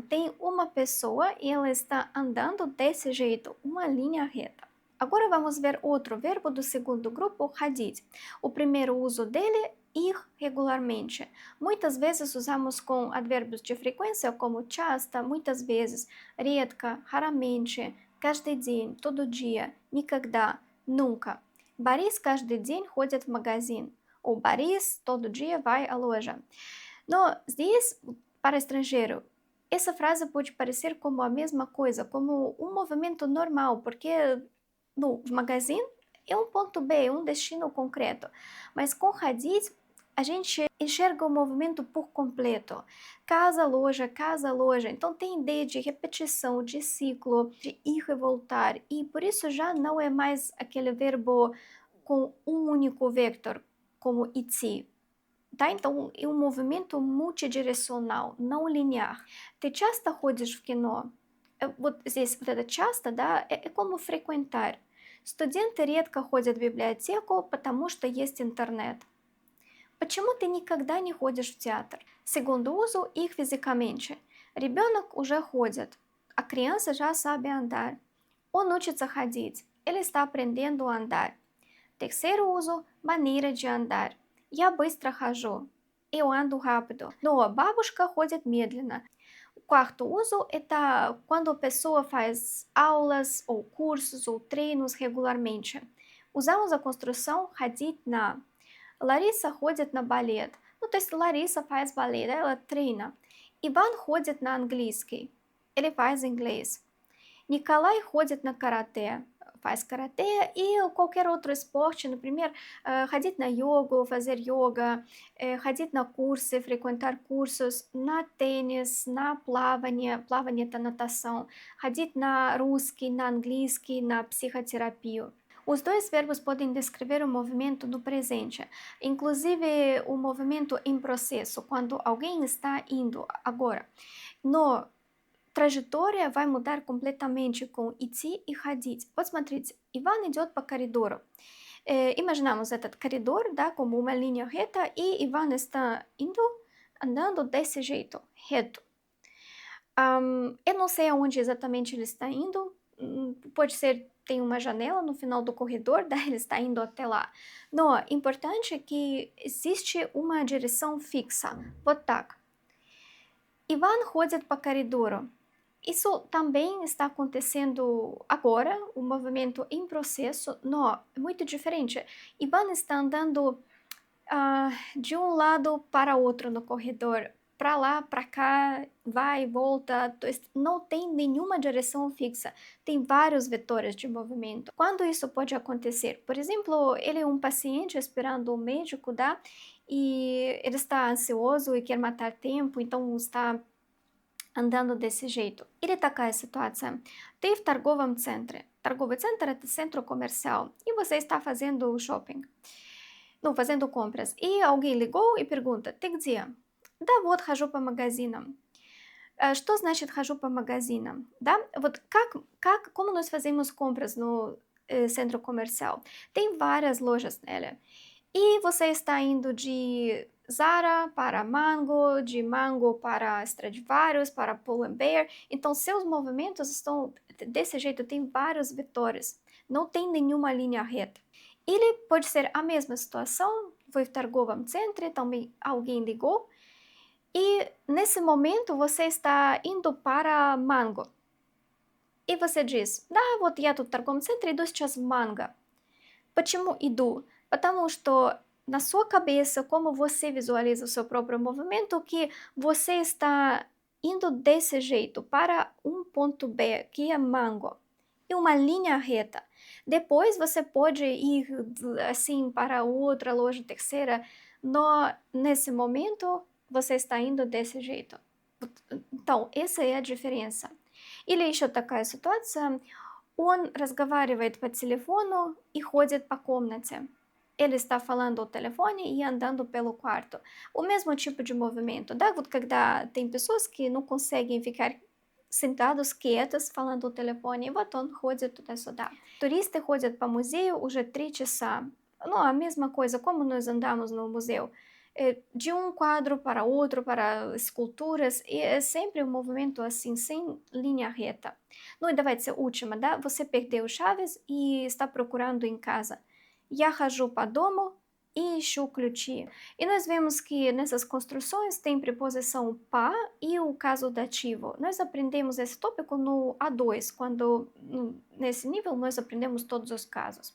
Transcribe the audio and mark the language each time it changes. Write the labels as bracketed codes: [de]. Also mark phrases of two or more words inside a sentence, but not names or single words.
[pt] Tem uma pessoa e ela está andando desse jeito, uma linha reta. Agora vamos ver outro verbo do segundo grupo, ходить. O primeiro uso dele, ir regularmente. Muitas vezes usamos com advérbios de frequência, como часто, muitas vezes, редко, raramente, [ru] каждый день, [pt] todo dia, никогда, nunca. [ru] Борис каждый день ходит в магазин. [pt] O Борис todo dia vai à loja. [ru] Но здесь, [pt] para estrangeiro, essa frase pode parecer como a mesma coisa, como um movimento normal, porque no magazine é um ponto B, é um destino concreto. Mas com ходить, a gente enxerga o movimento por completo. Casa, loja, casa, loja. Então tem ideia de repetição, de ciclo, de ir e voltar. E por isso já não é mais aquele verbo com um único vector, como идти. [ru] Да, [pt] então é um movimento multidirecional, não linear. [ru] Ты часто ходишь в кино? Вот здесь вот это часто, да, это [pt] como frequentar. [ru] Студенты редко ходят в библиотеку, потому что есть интернет. Почему ты никогда не ходишь в театр? [pt] Segundo uso, ir fisicamente. [ru] Ребенок уже ходит, [pt] a criança já sabe andar. [ru] Он учится ходить, [pt] ele está aprendendo a andar. Terceiro uso, maneira de andar. [ru] Я быстро хожу, [pt] eu ando rápido. [ru] Но бабушка ходит медленно. [pt] O quarto uso é quando a pessoa faz aulas ou cursos ou treinos regularmente. Usamos a construção [ru] ходить на. Лариса ходит на балет. Ну, то есть [pt] Лариса faz balé, ela treina. [ru] Иван ходит на английский. [pt] Ele faz inglês. [ru] Николай ходит на карате. [pt] Faz karatê e qualquer outro esporte, [ru] например, ходить на йогу, [pt] fazer yoga, [ru] ходить на курсы, [pt] frequentar cursos, на tênis, [ru] на плавание, плавание это natação, ходить на русский, на английский, на психотерапию. [pt] Os dois verbos podem descrever o movimento no presente, inclusive o movimento em processo, quando alguém está indo agora. No траектория vai mudar completamente com [ru] идти и ходить. Вот смотрите, Иван идет по коридору. Imaginamos этот коридор, да, [pt] como uma linha reta e Ivan está indo, andando desse jeito, reto. Eu não sei aonde exatamente ele está indo, pode ser, tem uma janela no final do corredor, daí ele está indo até lá. Но importante é que existe uma direção fixa. [ru] Вот так. Ivan ходит по коридору. [pt] Isso também está acontecendo agora, o movimento em processo, não, é muito diferente. Ivan está andando de um lado para outro no corredor, para lá, para cá, vai e volta, não tem nenhuma direção fixa, tem vários vetores de movimento. Quando isso pode acontecer? Por exemplo, ele é um paciente esperando o médico, e ele está ansioso e quer matar tempo, então está andando desse jeito. [ru] Или такая ситуация. Ты в торговом центре. Торговый центр– это [pt] centro comercial. E você está fazendo shopping. Ну, fazendo compras. E alguém ligou e pergunta, [ru] ты где? Да вот, хожу по магазинам. Что значит хожу по магазинам? Да? [pt] Вот como nós fazemos compras no centro comercial? Tem várias lojas nele. E você está indo de Zara para Mango, de Mango para Stradivarius, para Pull&Bear. Então, seus movimentos estão desse jeito, tem vários vetores. Não tem nenhuma linha reta. Ele pode ser a mesma situação, foi [ru] в торговом центре, [pt] também alguém ligou, e nesse momento você está indo para Mango. И você diz, [ru] да, вот я тут в торговом центре, иду сейчас в Манго. Почему иду? Потому что [pt] na sua cabeça, como você visualiza o seu próprio movimento, que você está indo desse jeito para um ponto B, que é Mango, e uma linha reta. Depois você pode ir assim para outra loja terceira, nesse momento você está indo desse jeito. Então, essa é a diferença. [ru] Или еще такая ситуация, он разговаривает по телефону и ходит по комнате. [pt] Ele está falando ao telefone e andando pelo quarto. O mesmo tipo de movimento, [ru] да? Вот когда [pt] tem pessoas que não conseguem ficar sentados quietos falando ao telefone, [ru] вот он ходит туда-сюда. Туристы ходят по музею уже 3 часа. Ну, [pt] a mesma coisa, como nós andamos no museu. De um quadro para outro, para esculturas, e é sempre um movimento assim, sem linha reta. [ru] Ну и давайте última, да? [pt] Você perdeu chaves e está procurando em casa. [ru] Я хожу по дому e ищу ключи. [pt] E nós vemos que nessas construções tem preposição pa e o caso dativo. Nós aprendemos esse tópico no A2, quando nesse nível nós aprendemos todos os casos.